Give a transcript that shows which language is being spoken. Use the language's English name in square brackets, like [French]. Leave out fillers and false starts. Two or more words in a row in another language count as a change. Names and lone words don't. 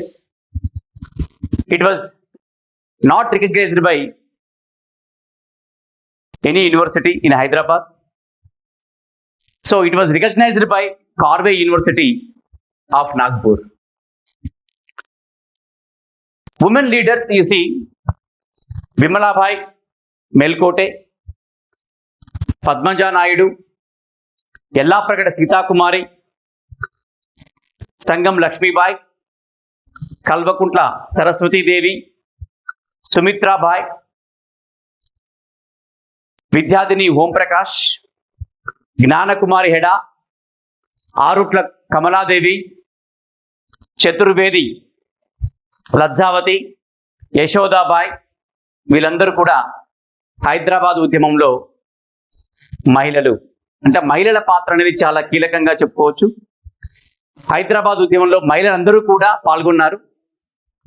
[English] It was not recognized by any university in Hyderabad. So it was recognized by Karve University of Nagpur. Women leaders, you see, Vimalabai Melkote, Padmaja Naidu, Yellaprakada Sita Kumari, Sangam Lakshmi Bai, Kalvakuntla Saraswati Devi, Sumitra Bai, Vidyadini Om Prakash, Gnana Kumari Heda, Arutla Kamala Devi, Chaturvedi, [Telugu] లజ్జావతి, యశోదాబాయ్ వీళ్ళందరూ కూడా హైదరాబాద్ ఉద్యమంలో మహిళలు. అంటే మహిళల పాత్ర అనేది చాలా కీలకంగా చెప్పుకోవచ్చు. హైదరాబాద్ ఉద్యమంలో మహిళలందరూ కూడా పాల్గొన్నారు.